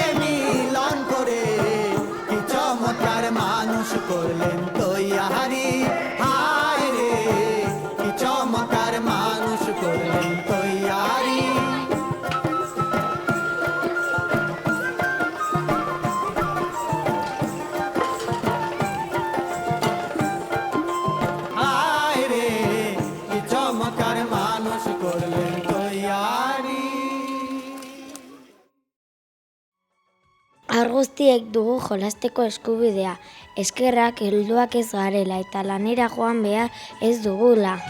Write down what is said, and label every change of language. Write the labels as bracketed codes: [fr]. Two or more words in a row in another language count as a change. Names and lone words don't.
[bn] মিলন করে কি চমৎকার মানুষ করলেন তৈয়ারি হায় রে কি চমৎকার মানুষ করলেন তৈয়ারি হায় রে কি চমৎকার মানুষ করলেন তৈয়ারি [eu] Haur guztiek dugu jolasteko eskubidea. Eskerrak helduak ez garela eta lanera joan behar ez dugula.